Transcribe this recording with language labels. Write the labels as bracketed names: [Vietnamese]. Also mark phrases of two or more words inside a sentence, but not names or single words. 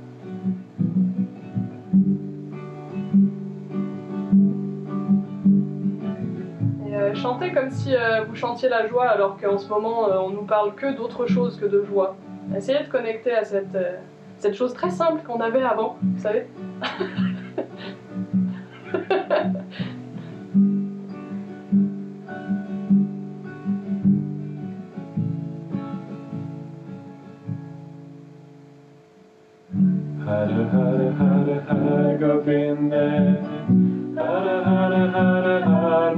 [French] Et chantez comme si vous chantiez la joie, alors qu'en ce moment, on nous parle que d'autre chose que de joie. Essayez de connecter à cette chose très simple qu'on avait avant, vous savez. [Sanskrit] हरे हरे हरे हरे गोविन्द, हरे हरे हरे हरे